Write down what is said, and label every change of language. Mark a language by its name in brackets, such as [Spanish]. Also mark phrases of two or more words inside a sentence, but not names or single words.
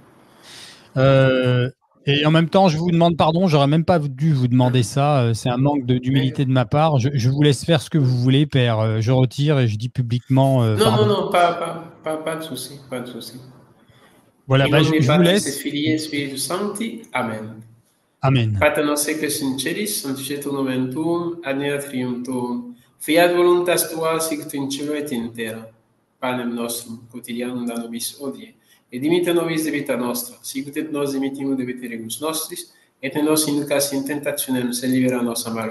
[French] Et en même temps, je vous demande pardon, j'aurais même pas dû vous demander ça. C'est un manque d'humilité de ma part. Je vous laisse faire ce que vous voulez, père. Je retire et je dis publiquement. Non, pas de souci, pas de souci. Voilà, je vous laisse. [Latin] Filii Spiritus Sancti. Amen. Amen. Pater noster qui es in celis, sanctificetur nomen tuum, adveniat regnum tuum, fiat voluntas tua sicut in cielo et in terra. Panem nostrum quotidianum da nobis hodie. Et dimite nobis debita nostra, sicut et nos dimittimus debiterebus nostris, et ne nos inducas in tentationem, sed libera nos a malo.